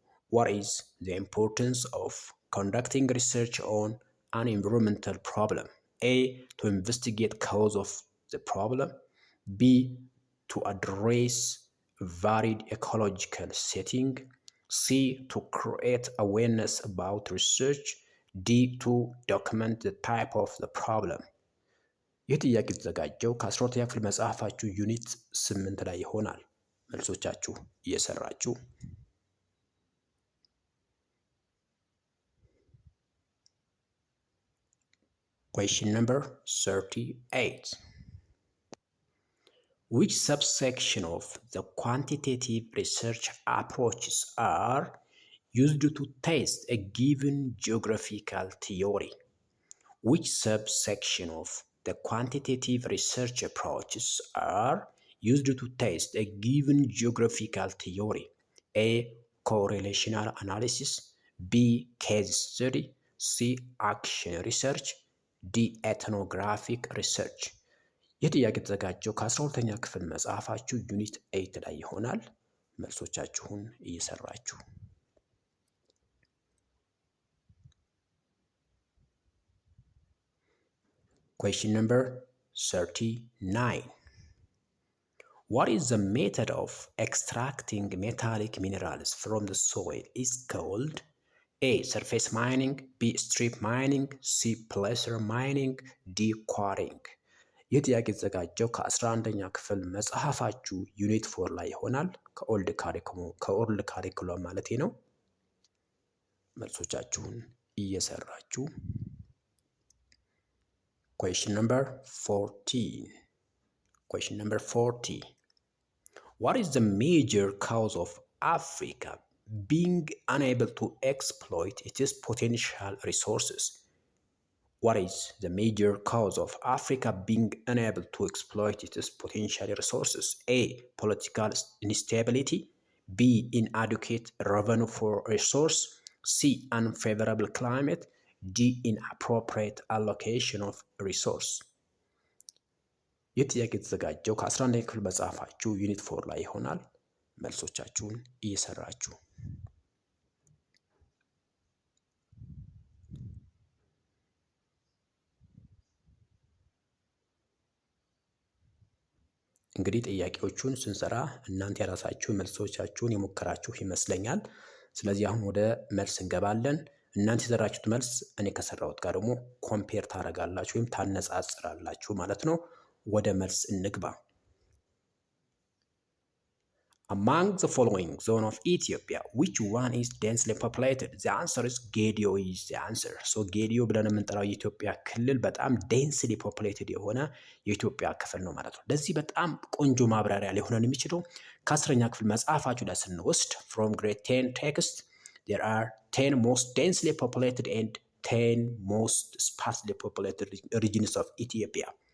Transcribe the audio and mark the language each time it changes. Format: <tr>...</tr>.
<en>What is the importance of conducting research on an environmental problem? A. To investigate cause of the problem. B. To address varied ecological setting. C. To create awareness about research. D. To document the type of the problem.</en> <am>ይህ ጥያቄ የተዘጋጀው ከ12ኛ ክፍል መጽሐፋችሁ ዩኒት 8 ላይ ይሆናል። መልሶቻችሁ እየሰራችሁ</am> <en>Question number 38. Which subsection of the quantitative research approaches are used to test a given geographical theory? Which subsection of the quantitative research approaches are used to test a given geographical theory? A. Correlational analysis. B. Case study. C. Action research. D. Ethnographic research.</en> <am>ይህ ጥያቄ የተዘጋጀው ከ12ኛ ክፍል መጽሐፋችሁ ዩኒት 8 ላይ ይሆናል። መልሶቻችሁን እየሰራችሁ</am> <en>Question number 39. What is the method of extracting metallic minerals from the soil is called? A. surface mining, B. strip mining, C. placer mining, D. quarrying።</en> <am>ይህ ጥያቄ የተዘጋጀው ከ11ኛ ክፍል መጽሐፋችሁ ዩኒት 4 ላይ ይሆናል። ከኦልድ ካሪኩለም ማለት ነው። መልሶቻችሁን እየሰራችሁ</am> <en>question number 14. Question number 40. What is the major cause of Africa being unable to exploit its potential resources? What is the major cause of Africa being unable to exploit its potential resources? A. Political instability. B. Inadequate revenue for resource. C. Unfavorable climate. D. Inappropriate allocation of resource.</en> <am>ይህ ጥያቄ የተዘጋጀው ከ11ኛ ክፍል መጽሐፋችሁ ዩኒት 4 ላይ ይሆናል። መልሶቻችሁን እየሰራችሁ እንግዲህ ጥያቄዎቹን ስንሰራ እናንተ የራሳችሁ መልሶቻችሁን የሞከራችሁ ይመስለኛል። ስለዚህ አሁን ወደ መልስ እንገባለን። እናንተ የሰራችሁት መልስ እኔ ከሰራሁት ጋር ደግሞ ኮምፔር ታደርጋላችሁ ወይም ታነጻጽራላችሁ ማለት ነው። ወደ መልስ እንግባ።</am> <en>Among the following zone of Ethiopia, which one is densely populated? The answer is Gedio is the answer.</en> <am>So Gedio ብለን የምንጠራው የኢትዮጵያ ክልል በጣም densely populated የሆነ የኢትዮጵያ ክፍል ነው ማለት ነው። ለዚህ በጣም ቆንጆ ማብራሪያ ሊሆነን የሚችለው ከ10ኛ ክፍል መጽሐፋችሁ ላይ ስንወስድ</am> <en>from grade 10 text there are 10 most densely populated and 10 most sparsely populated regions of Ethiopia.</en>